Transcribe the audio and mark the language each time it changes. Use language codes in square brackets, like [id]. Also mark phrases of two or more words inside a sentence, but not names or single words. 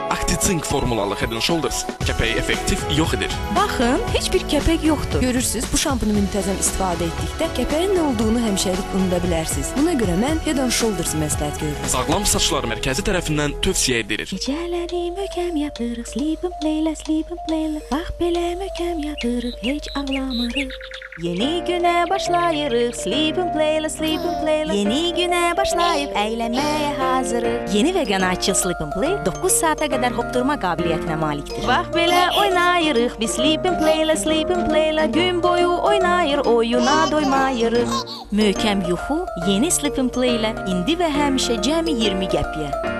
[az] Acti-Zinc formulalı Head & Shoulders kəpəyi effektiv yox edir. Baxın, heç bir kəpək yoxdur. Görürsüz, bu şampunu müntəzəm istifadə etdikdə kəpəyin nə olduğunu həmişəlik unuda bilərsiniz. Buna görə mən Head & Shoulders məsləhət görürəm. Sağlam saçlar mərkəzi tərəfindən tövsiyə edilir. Gecələri möhkəm yatırıq, sleep and play. Bax belə möhkəm yatırıq, heç ağlamırıq. Yeni günə başlayırıq, sleep and play. Yeni günə başlayıb əylənməyə hazırıq. Yeni vegan açıl Sleep and Play 9 saata qədər hopdurma qabiliyyətinə malikdir. Bax belə oynayırıq, biz Sleep and Play. Gün boyu oynayır, oyuna doymayırıq. Möhkəm yuxu yeni Sleep and Play ilə indi və həmişə cəmi 20 qəpiyə.